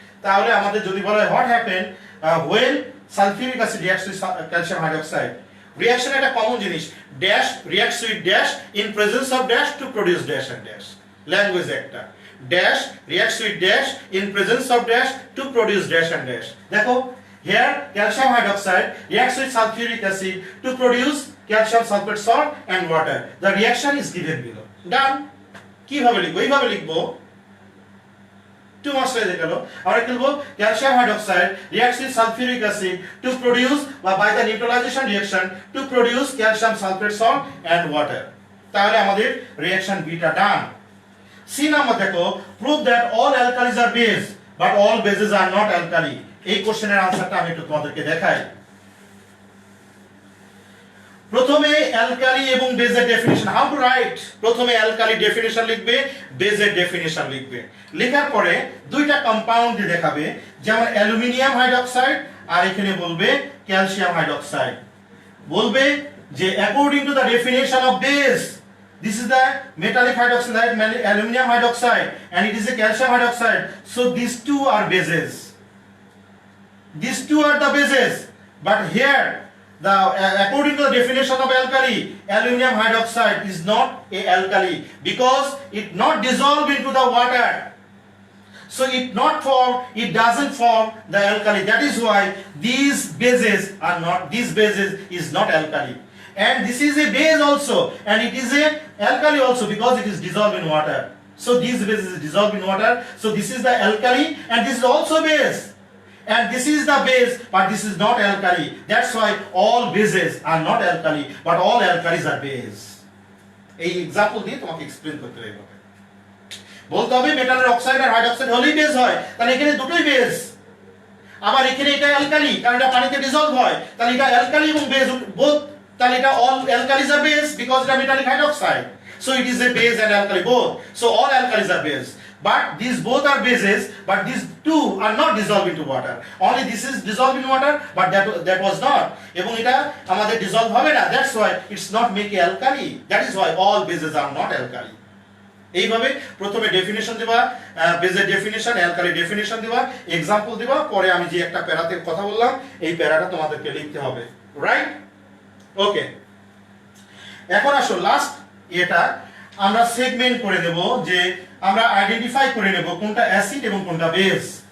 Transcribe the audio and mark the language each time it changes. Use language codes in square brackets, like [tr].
[bn] তাহলে আমাদের যদি বলা হয় [en] what happen when sulfuric acid reacts with calcium hydroxide, [bn] reaction একটা কমন জিনিস, [en] Dash reacts with dash in presence of dash to produce dash and dash. [bn] Language একটা, [en] Dash reacts with dash in presence of dash to produce dash and dash. দেখো, here calcium hydroxide reacts with sulfuric acid to produce calcium sulfate salt and water. The reaction is given below. [bn] Done. কিভাবে লিখবো? এইভাবে লিখবো, 2 marks হয়ে গেল। আমরা কি লিখবো? [en] Calcium hydroxide reacts with sulfuric acid to produce by the neutralization reaction to produce calcium sulfate salt and water. [bn] তাহলে আমাদের রিঅ্যাকশন বিটা ডান। সি নাম্বার দেখো, [en] prove that all alkalis are base but all bases are not alkali. [bn] এই কোশ্চেনের আনসারটা আমি একটু তোমাদেরকে দেখাই। প্রথমে অ্যালকালি এবং বেজের ডেফিনিশন, হাউ টু রাইট। প্রথমে অ্যালকালি ডেফিনিশন লিখবে, বেজের ডেফিনিশন লিখবে। লেখার পরে দুইটা কম্পাউন্ড দিয়ে দেখাবে, যেমন অ্যালুমিনিয়াম হাইড্রোক্সাইড আর এখানে বলবে ক্যালসিয়াম হাইড্রোক্সাইড। বলবে যে [en] According to the definition of base, this is the metallic hydroxide, aluminum hydroxide, and it is a calcium hydroxide, so these two are bases. These two are the bases, but here the according to the definition of alkali, aluminum hydroxide is not a alkali because it not dissolve into the water, so it doesn't form the alkali. That is why these bases is not alkali, and this is a base also, and it is a alkali also because it is dissolved in water. So these bases is dissolved in water, so this is the alkali, and this is also base. And this is the base, but this is not alkali. That's why all bases are not alkali, but all alkalis are base. [bn] এই example দিয়ে তোমাকে explain করতে হবে। বলতে হবে মেটালের oxide আর hydroxide হলেই base হয়, তাহলে এখানে দুটোই বেস। আবার এখানে এটা অ্যালকালি, কারণ এটা পানিতে ডিসলভ হয়, তাহলে এটা অ্যালকালি এবং বেস বোথ, তাহলে এটা [en] all alkalis are base because [bn] এটা metallic hydroxide. [en] So it is a base and alkali both. So all alkalis are base. But these both are bases, but these two are not dissolved into water. Only this is dissolved in water, but that was not. [bn] এবং এটা আমাদের dissolve হবে না, [en] that's why it's not make a alkali. That is why all bases are not alkali. [bn] এইভাবে প্রথমে definition দিবা, বেজের definition, alkali definition দিবা, এক্সাম্পল দিবা, পরে আমি যে একটা প্যারাতে কথা বললাম এই প্যারাটা তোমাদেরকে লিখতে হবে, রাইট? ওকে, এখন আসো লাস্ট এটা আমরা সেগমেন্ট করে দেব, যে আমরা আইডেন্টিফাই করে নেব কোনটা অ্যাসিড এবং কোনটা বেস।